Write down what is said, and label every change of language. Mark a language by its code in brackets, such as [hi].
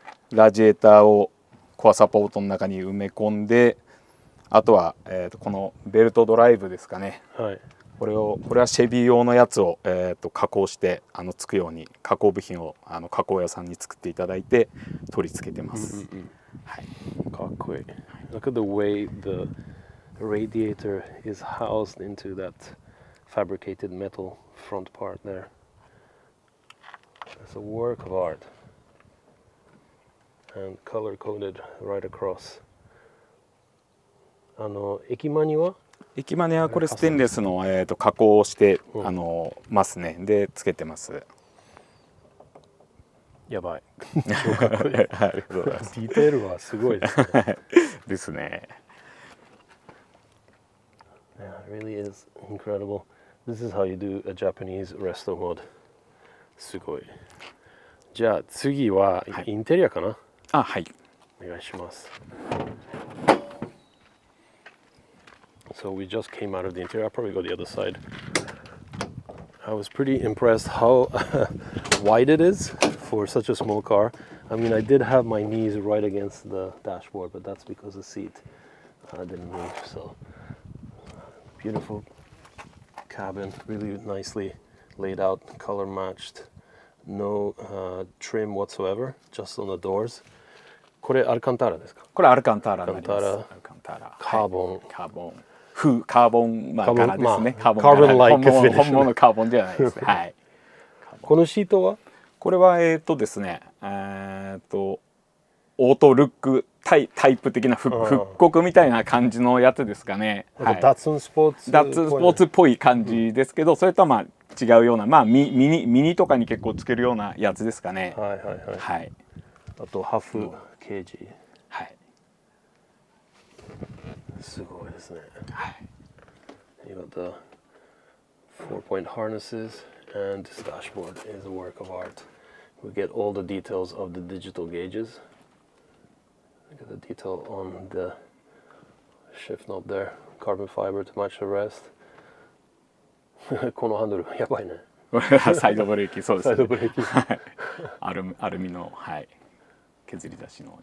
[ja] ラジエーターをコアサポートの中に埋め込んで、あとはこのベルトドライブですかね。はい。これはシェビー用のやつを加工してつくように加工部品を加工屋さんに作っていただいて取り付けてます。はい。かっこいい。 [en] Look at the way the radiator is housed into that fabricated metal front part there. It's a work of art and color coded right across. [ja] 駅マニはこれステンレスの加工をしてますね。でつけてます。やばい。超かっこいい。ありがとうございます。ディテールはすごいですね。ですね。 [en] Yeah, it really is incredible. This is how you do a Japanese resto mod. [ja] すごい。じゃあ次はインテリアかな。はい。お願いします。 [en] So we just came out of the interior. I'll probably go the other side. I was pretty impressed how wide it is for such a small car. I mean, I did have my knees right against the dashboard, but that's because the seat didn't move. So beautiful cabin, really nicely laid out, color matched, no trim whatsoever, just on the doors. [ja] これアルカンターラですか？これアルカンターラになります。アルカンターラ。カーボン、カーボン。カーボン柄ですね。カーボン柄。本物のカーボンじゃないですね。はい。このシートは？これはですね、オートルックタイプ的な復刻みたいな感じのやつですかね。ダッツンスポーツっぽい感じですけど、それとはまあ違うような、まあミニとかに結構つけるようなやつですかね。はい。あとハーフケージ。はい。すごいですね。はい。 [en] You got the 4-point harnesses and this dashboard is a work of art. We get all the details of the digital gauges. Look at the detail on the shift knob there. Carbon fiber to match the rest. [ja] このハンドルやばいね。サイドブレーキ、そうですね。サイドブレーキ。アルミの、はい、削り出しの。